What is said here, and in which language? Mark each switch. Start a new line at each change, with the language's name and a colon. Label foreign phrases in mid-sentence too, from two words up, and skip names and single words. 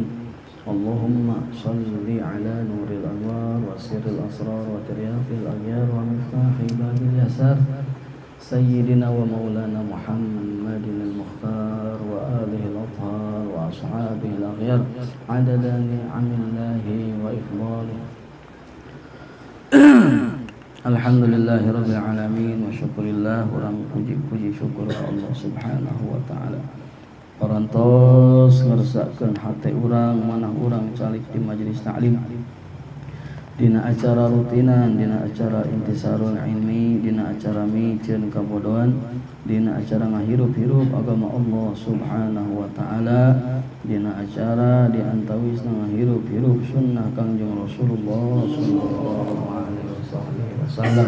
Arabic: اللهم صل على نور الأنوار وسر الأسرار وترياق الأغيار ومفتاح باب اليسار سيدنا ومولانا محمد المختار وآله الأطهار وأصحابه الأغيار عدد نعم الله وإفضاله. الحمد لله رب العالمين وشكر الله,
Sundanese: urang puji syukur ka Allah
Arabic: سبحانه وتعالى.
Sundanese: Parantos ngersakakeun hate urang manah urang calik di majelis ta'lim. Dina acara rutinan, dina acara intisarul ilmi, dina acara micieun kabodohan, dina acara ngahirup-hirup agama Allah
Arabic: سبحانه وتعالى,
Sundanese: dina acara diantawisna ngahirup-hirup sunnah Kangjeng Rasulullah
Arabic: صلى الله عليه وسلم.